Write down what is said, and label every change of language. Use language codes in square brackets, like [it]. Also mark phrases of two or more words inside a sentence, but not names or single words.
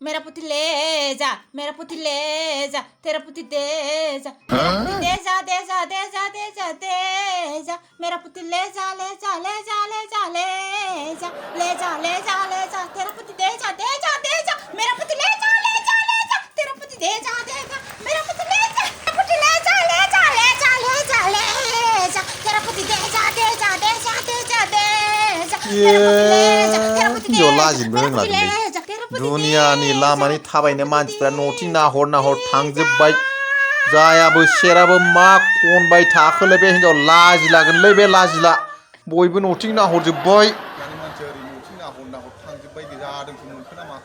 [hi] मेरा पुती ले जा तेरा पुती दे जा मेरा पुती दे जा मेरा पुती ले जा तेरा पुती दे जा मेरा पुती ले जा तेरा पुती दे जा मेरा पुती ले जा तेरा पुती दे जा [brx] दुनियानि लामानि थाबायनाय मानसिफ्रा न'थिं नाहर थांजोब्बाय जायाबो सेराबो मा खनबाय थाखोलै बे हिनजाव लाजिलागोनलै बे लाजिला बयबो न'थिं नाहरजोब्बाय दानि मानसिया ओरै न'थिं नाहर थांजोब्बाय जादोंसो मोनखो ना माखो